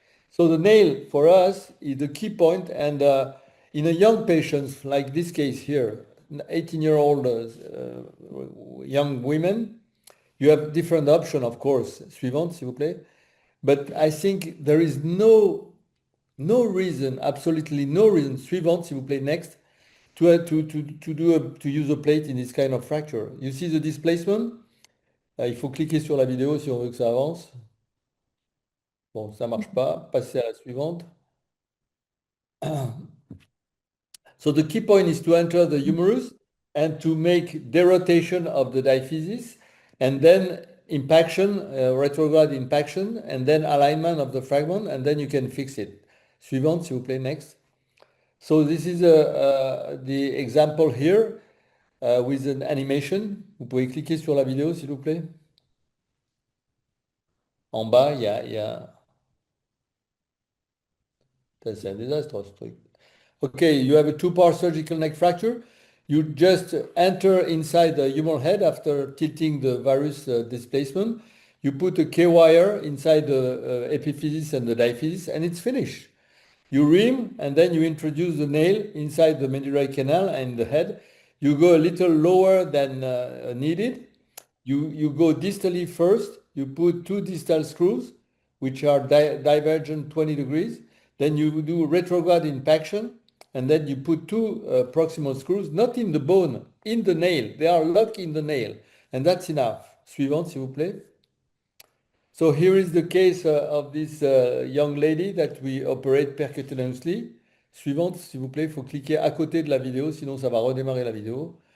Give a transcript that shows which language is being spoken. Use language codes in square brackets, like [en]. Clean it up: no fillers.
[en] So the nail for us is the key point, and in a young patient like this case here, 18-year-old young women, you have different options, of course. [fr] Suivante, s'il vous plaît. [en] But I think there is no reason, absolutely no reason, [fr] suivante, s'il vous plaît, [en] next, to use a plate in this kind of fracture. You see the displacement? [fr] Il faut cliquer sur la vidéo si on veut que ça avance. Bon, ça marche pas. Passez à la suivante. [en] So the key point is to enter the humerus and to make derotation of the diaphysis, and then impaction, retrograde impaction, and then alignment of the fragment, and then you can fix it. [fr] Suivante, s'il vous plaît, [en] next. So this is the example here with an animation. [fr] Vous pouvez cliquer sur la vidéo, s'il vous plaît. En bas, il y a... C'est un désastre, ce truc. [en] Okay, you have a two-part surgical neck fracture. You just enter inside the humeral head after tilting the varus displacement. You put a K-wire inside the epiphysis and the diaphysis, and it's finished. You ream, and then you introduce the nail inside the medullary canal and the head. You go a little lower than needed. You go distally first. You put two distal screws, which are divergent 20 degrees. Then you do retrograde impaction, and then you put two proximal screws, not in the bone, in the nail. They are locked in the nail, and that's enough. [fr] Suivante, s'il vous plaît. [en] So here is the case of this young lady that we operate percutaneously. [fr] Suivante, s'il vous plaît, il faut cliquer à côté de la vidéo, sinon ça va redémarrer la vidéo.